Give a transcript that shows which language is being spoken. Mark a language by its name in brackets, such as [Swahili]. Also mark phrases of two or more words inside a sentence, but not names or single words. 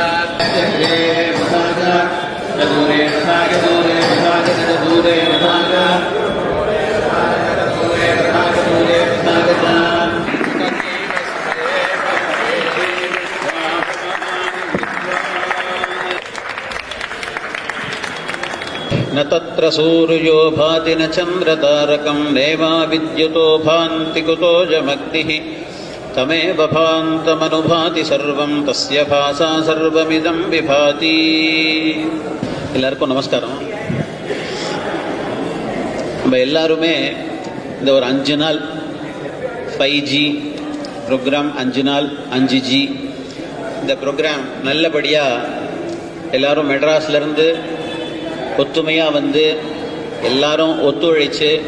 [Sanskrit] दूरे दूरे दूरे दूरे न तत्र सूर्यो भाति न चन्द्रतारकं नेमा विद्युतो भान्ति कुतो जमग्निः तमेव भान्तमनुभाति सर्वं तस्य भासा सर्वमिदं विभाति. [Tamil] எல்லாருக்கும் நமஸ்காரம். நம்ம எல்லாருமே இந்த ஒரு 5 நாள் 5G ப்ரோக்ராம், 5 நாள் 5G இந்த ப்ரோக்ராம் நல்லபடியாக எல்லாரும் மெட்ராஸ்லேருந்து ஒத்துமையாக வந்து எல்லாரும் ஒத்துழைச்சு